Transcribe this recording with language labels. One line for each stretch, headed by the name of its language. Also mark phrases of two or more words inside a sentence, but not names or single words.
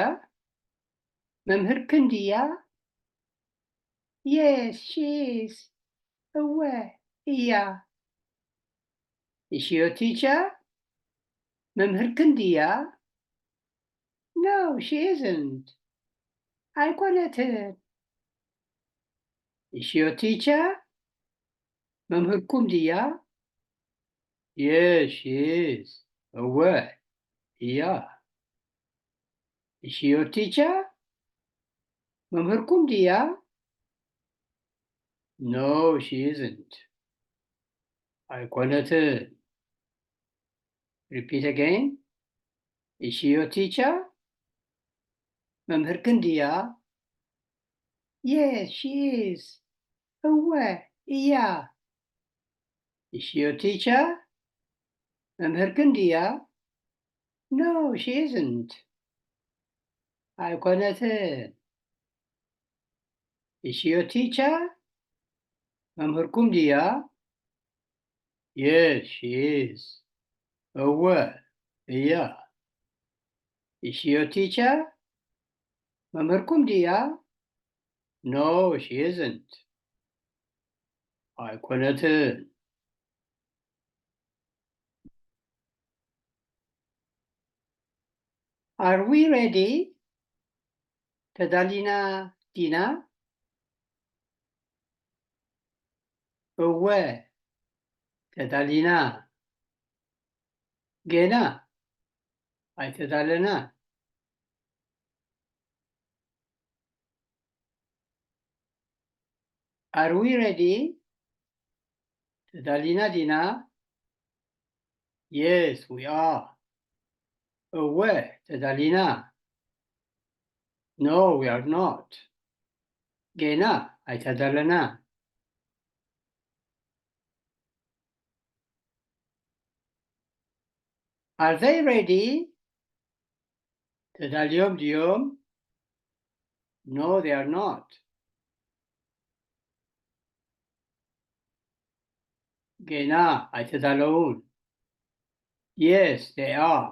Tigrinya: መምህርክን ድያ?
English: Yes, she is.
Tigrinya: እወ እያ።
English: Is she your teacher?
Tigrinya: መምህርክን ድያ?
English: No, she isn't. ኣይኮነትን። Is she your teacher?
Tigrinya: መምህርኩም ድያ?
English: Yes, she is.
Tigrinya: እወ እያ።
English: Is she your teacher?
Tigrinya: መምህርኩም ድያ?
English: No, she isn't. ኣይኮነትን። Repeat again. Is she your teacher?
Tigrinya: መምህርክን ድያ?
English: Yes, she is.
Tigrinya: እወ እያ።
English: Is she your teacher?
Tigrinya: መምህርክን ድያ?
English: No, she isn't. ኣይኮነትን። Is she your teacher?
Tigrinya: መምህርኩም ድያ?
English: Yes, she is.
Tigrinya: እወ እያ።
English: Is she your teacher?
Tigrinya: መምህርኩም ድያ?
English: No, she isn't. ኣይኮነትን። Are we ready?
Tigrinya: ተዳሊና ዲና? እወ ተዳሊና። ገና ኣይተዳለና።
English: Are we ready?
Tigrinya: ተዳሊና ዲና?
English: Yes, we are.
Tigrinya: እወ ተዳሊና።
English: No, we are not.
Tigrinya: ገና ኣይተዳለና።
English: Are they ready?
Tigrinya: ተዳልዮም ድዮም?
English: No, they are not.
Tigrinya: ገና ኣይተዳለውን።
English: Yes, they are.